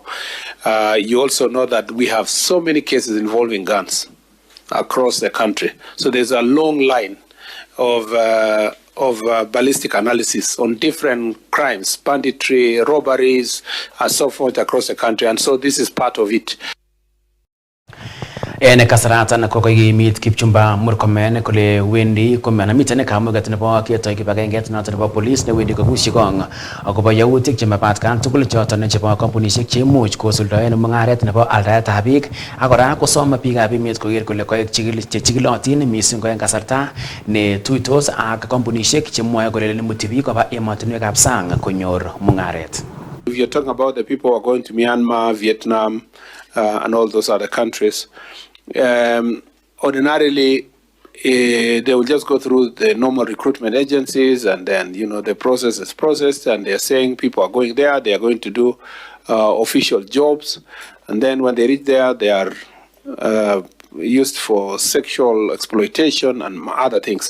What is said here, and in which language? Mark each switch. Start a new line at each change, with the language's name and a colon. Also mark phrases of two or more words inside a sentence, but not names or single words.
English: You also know that we have so many cases involving guns across the country. So there's a long line of ballistic analysis on different crimes, banditry, robberies, and so forth across the country. And so this is part of it.
Kalenjin: Ene kasaratan ko meet Kipchumba Murkomen kule Wendy kumana mitene kamugat nebo kieto kibagenget noto nebo police ne Wendy ko gushigong akobo yautik chemapat kan tugul choton chebo kampunishek chemuch kosuldaen mungaret nebo aldaetab biik akora kosoma biikab emet koger kole koek chigilotin mising ko en kasarta ne tuitos ak kampunishek chemwoe kole limuti biik koba emotinwekab sang konyor mungaret.
English: If you're talking about the people who are going to Myanmar, Vietnam, and all those other countries, ordinarily they will just go through the normal recruitment agencies, and then the process is processed, and they're saying people are going there, they are going to do official jobs, and then when they reach there, they are used for sexual exploitation and other things.